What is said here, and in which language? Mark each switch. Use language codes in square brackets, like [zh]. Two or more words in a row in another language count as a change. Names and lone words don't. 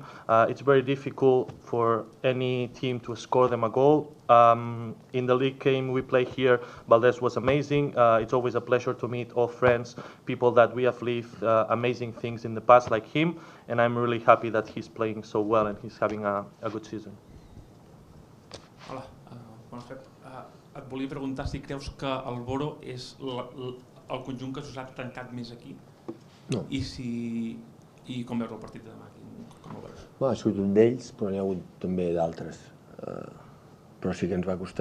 [en] It's very difficult for any team to score them a goal. In the league game we play here, Valdés was amazing. It's always a pleasure to meet old friends, people that we have lived amazing things in the past like him, and I'm really happy that he's playing so well and he's having a good season. [ca] Hola, bona fet. Et volia preguntar si creus que el Boro és el conjunt que us ha tancat més aquí. No. I com veus el partit de demà? Com el veus? Ha sigut un d'ells, però n'hi ha hagut també d'altres. Però sí que ens va costar.